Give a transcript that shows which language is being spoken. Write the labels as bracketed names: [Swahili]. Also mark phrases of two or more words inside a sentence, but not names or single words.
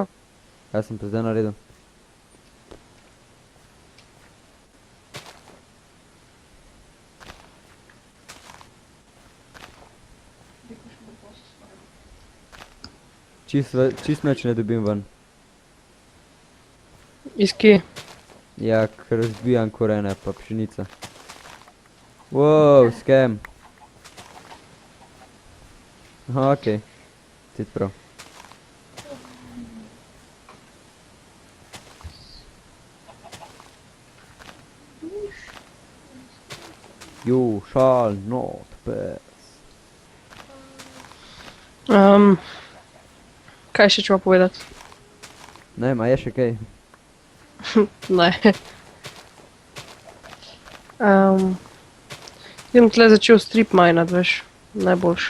[Slovenian] Kaj sem pa zdaj naredil? Čist nič ne dobim ven. Iz kje? Ja, ker razbijam korene pa pšenica. [English] Wow, scam. Aha, okej. [Slovenian] Ti prav. [English] You shall not pass. [Slovenian] Kaj še čeva povedati? Ne vem, a je še kaj? Ne. Idem tle začel strip minat, veš, najboljš.